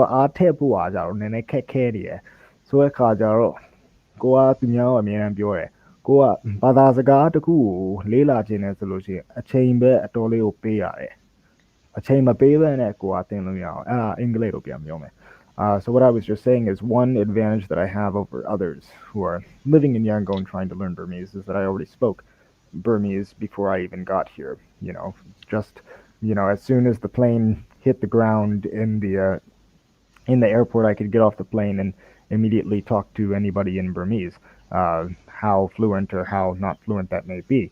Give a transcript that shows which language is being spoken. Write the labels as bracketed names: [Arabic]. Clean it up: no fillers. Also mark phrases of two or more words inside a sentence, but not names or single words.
[Burmese] အားမထည့်ချင်ဘူးအားလည်းနည်းနည်းလျော့သွားပြီဆိုတော့ကိုကပုံပြီးတော့အားထည့်ဖို့ကကြတော့နည်းနည်းခက်ခဲနေတယ်ဆိုတဲ့အခါကျတော့ကိုကသူများကိုအမြဲတမ်းပြောတယ်ကိုကဘာသာစကားတစ်ခုကိုလေးလာခြင်းနဲ့ဆိုလို့ရှိရင်အချိန်ပဲအတော်လေးကိုပေးရတယ်အချိန်မပေးဘဲနဲ့ကိုကသင်လို့ရအောင်အဲ့ဒါအင်္ဂလိပ်လိုပြန်ပြောမယ် [English] So what I was just saying is one advantage that I have over others who are living in Yangon trying to learn Burmese is that I already spoke Burmese before I even got here. Just as soon as the plane hit the ground in the airport, I could get off the plane and immediately talk to anybody in Burmese, how fluent or how not fluent that may be.